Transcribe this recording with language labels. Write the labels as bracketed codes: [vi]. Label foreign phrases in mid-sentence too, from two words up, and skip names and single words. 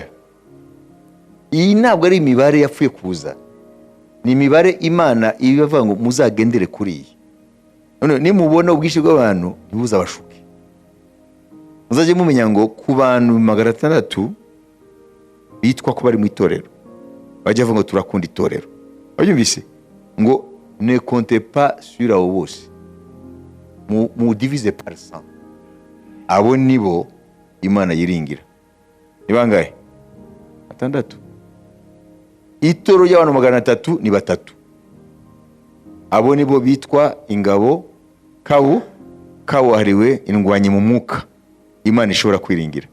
[rw] Iyi ntabwo ari imibare yapfuye kuza, ni imibare Imana ibivuga ngo muzagendere kuri iyi. None nimubona ubwinshi bw'abantu ntibuzabashuke, muzajye mumenya ngo ku bantu 600 bitwa ko bari mu itorero bajya bavuga ngo turakunda itorero, babyumvise ngo [fr] ne comptez pas sur [rw] abo bose, mu [fr] divise par 100. [rw] Abo nibo Imana yiringira. Ni bangahe? 6. Itoro y'abantu 300 ni 3. Abo nibo bitwa ingabo kawahariwe indwanyi mu mwuka Imana ishobora kwiringira.